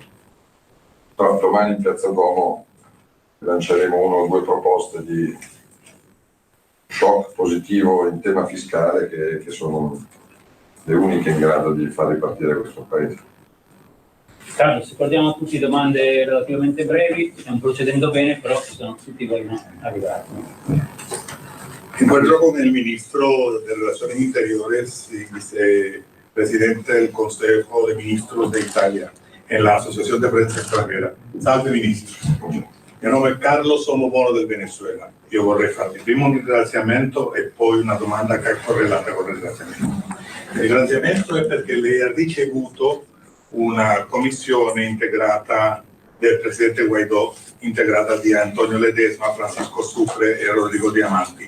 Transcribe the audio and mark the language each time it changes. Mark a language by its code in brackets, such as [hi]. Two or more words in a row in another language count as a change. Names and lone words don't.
[it] Però domani in Piazza Duomo lanceremo 1 o 2 proposte di shock positivo in tema fiscale che sono le uniche in grado di far ripartire questo paese. Carlo, se guardiamo tutti domande relativamente brevi, stiamo procedendo bene, però tutti vogliono arrivare. Incontro con il [es] Ministro de Relaciones Interiores y Vicepresidente del Consejo de Ministros de Italia en la Asociación de Prensa Extranjera. [it] Salve Ministro. Mio nome è Carlo, sono buono del Venezuela. Io vorrei farvi prima un ringraziamento e poi una domanda che è correlata con il ringraziamento. Il ringraziamento è perché lei ha ricevuto una commissione integrata del Presidente Guaidó, integrata di Antonio Ledesma, Francisco Sucre e Rodrigo Diamanti.